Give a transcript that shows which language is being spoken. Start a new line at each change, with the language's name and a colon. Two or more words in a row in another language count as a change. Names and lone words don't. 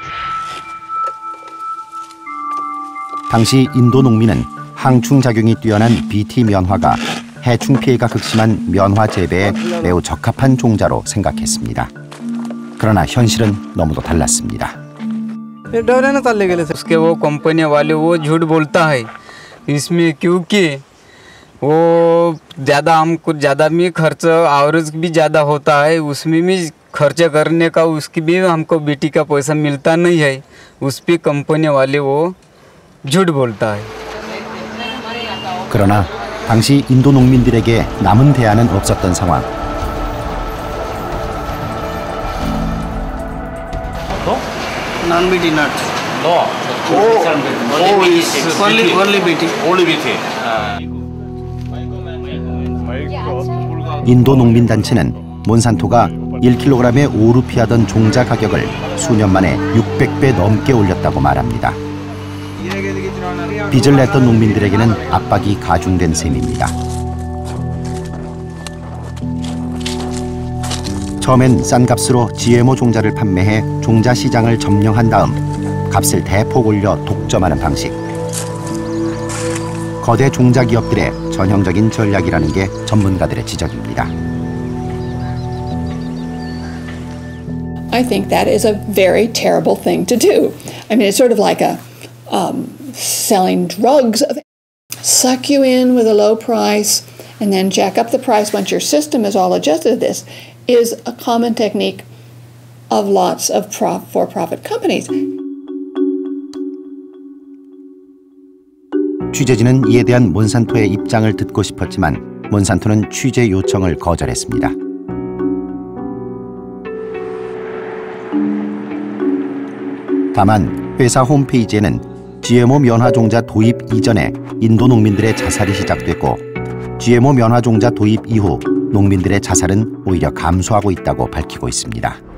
Korean: 당시 인도 농민은 항충작용이 뛰어난 BT 면화가 해충 피해가 극심한 면화 재배에 매우 적합한 종자로 생각했습니다. 그러나 현실은 너무도 달랐습니다.
Hindi: उसके वो कंपनी वाले वो झूठ बोलता है इसमें क्योंकि वो ज़्यादा हमको ज़्यादा भी खर्च आवरेज भी ज़्यादा होता है उसमें भी खर्च करने का उसकी भी हमको बीटी का पैसा मिलता नहीं है उस पर कंपनी वाले वो झूठ बोलता है.
Korean: 그러나 당시 인도 농민들에게 남은 대안은 없었던 상황.
English: Non-BT nuts. No. Only BT. Only BT.
Korean: 인도 농민단체는 몬산토가 1kg에 5루피하던 종자 가격을 수년 만에 600배 넘게 올렸다고 말합니다. 빚을 냈던 농민들에게는 압박이 가중된 셈입니다. 처음엔 싼 값으로 GMO 종자를 판매해 종자 시장을 점령한 다음 값을 대폭 올려 독점하는 방식. 거대 종자 기업들의 전형적인 전략이라는 게 전문가들의 지적입니다.
English: I think that is a very terrible thing to do. I mean, it's sort of like a selling drugs. Suck you in with a low price and then jack up the price once your system is all adjusted to this is a common technique of lots of for-profit companies.
Korean: 취재진은 이에 대한 몬산토의 입장을 듣고 싶었지만 몬산토는 취재 요청을 거절했습니다. 다만 회사 홈페이지에는 GMO 면화 종자 도입 이전에 인도 농민들의 자살이 시작됐고 GMO 면화 종자 도입 이후 농민들의 자살은 오히려 감소하고 있다고 밝히고 있습니다.